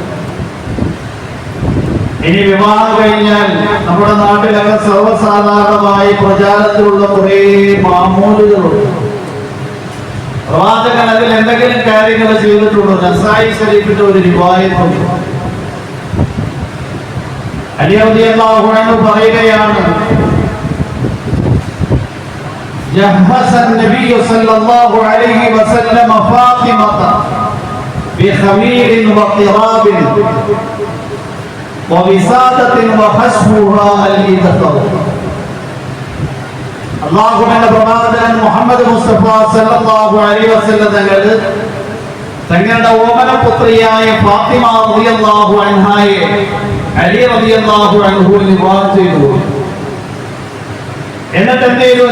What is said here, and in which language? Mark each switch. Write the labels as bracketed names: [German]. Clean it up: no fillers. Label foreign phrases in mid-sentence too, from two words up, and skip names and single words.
[Malayalam] ഇനി വിവാഹം കഴിഞ്ഞാൽ നമ്മുടെ നാട്ടിലൊക്കെ സർവ്വസാധാരണമായി പ്രചാരത്തിലുള്ള കുറേ മാമൂലുകളുണ്ട്. പ്രവാചകൻ അതിൽ എന്തെങ്കിലും കാര്യങ്ങൾ ചെയ്തിട്ടുണ്ടോ? നസായി ശരീഫിന്റെ ഒരു റിവായത്തുണ്ട്. അലി [Arabic] رضي الله عنه പറയുകയാണ്, ജഹസ النبي صلى الله عليه وسلم فاطمة بخمير وقراب ووسادة وحشوها الإذخر. [Malayalam] അല്ലാഹുവിന്റെ പ്രവാചകൻ മുഹമ്മദ് മുസ്തഫ [Arabic] صلى الله عليه وسلم [Malayalam] തങ്ങളുടെ ഓമനപുത്രിയായ ഫാത്തിമ [Arabic] رضي الله عنها [Malayalam] അലി [Arabic] رضي الله عنه [Malayalam] വിവാഹം ചെയ്തു. എന്നിട്ട് എന്ത് ചെയ്തു?